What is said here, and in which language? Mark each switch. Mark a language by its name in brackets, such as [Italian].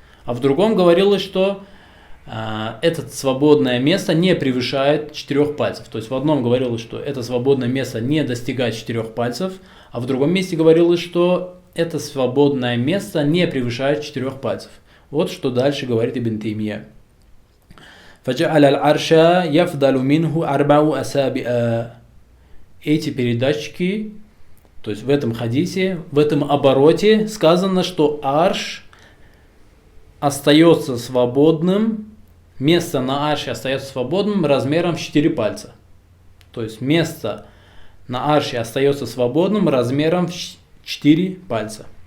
[Russian] А в другом говорилось, что это свободное место не превышает 4 пальцев. То есть в одном говорилось, что это свободное место не достигает 4 пальцев, а в другом месте говорилось, что это свободное место не превышает 4 пальцев. Вот что дальше говорит Ибн Таймия. [Arabic] فَجَعَلَ الْعَرْشَ يَفْضَلُ مِنْهُ أَرْبَعُ أَسَابِعَ. [Russian] Эти передатчики, то есть в этом хадисе, в этом обороте сказано, что арш остается свободным, место на арше остается свободным размером в 4 пальца. То есть место на арше остается свободным размером в 4 пальца.